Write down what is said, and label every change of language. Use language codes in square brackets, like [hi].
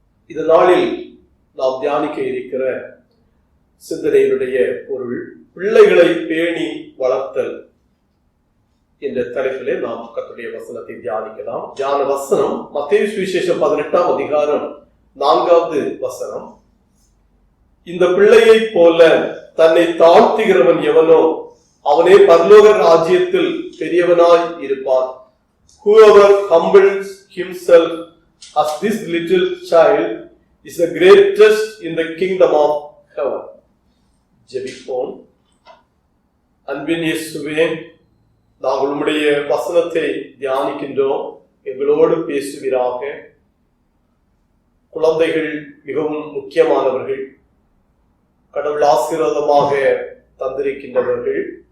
[ta] இந்த நாளில் நாம் தியானிக்க இருக்கிற சிந்தனையினுடைய பொருள் பிள்ளைகளை பேணி வளர்த்தல் என்ற தலைப்பிலே நாம் கர்த்தருடைய வசனத்தை தியானிக்கலாம். தியான வசனம் மத்தேயு சுவிசேஷம் 18ஆம் அதிகாரம் 4வது வசனம். இந்த பிள்ளையை போல தன்னை தாழ்த்துகிறவன் எவனோ அவனே பரலோக ராஜ்யத்தில் பெரியவனாய் இருப்பான். [en] Whoever humbles himself as this little child is the greatest in the kingdom of heaven. [ta] ஜெபிப்போம். அன்பின் இயேசுவே, நாங்கள் உம்முடைய வசனத்தை தியானிக்கின்றோம். எங்களோடு பேசுவீராக. குழந்தைகள் மிகவும் முக்கியமானவர்கள், கடவுள் ஆசீர்வாதமாக தந்திருக்கின்றவர்கள்.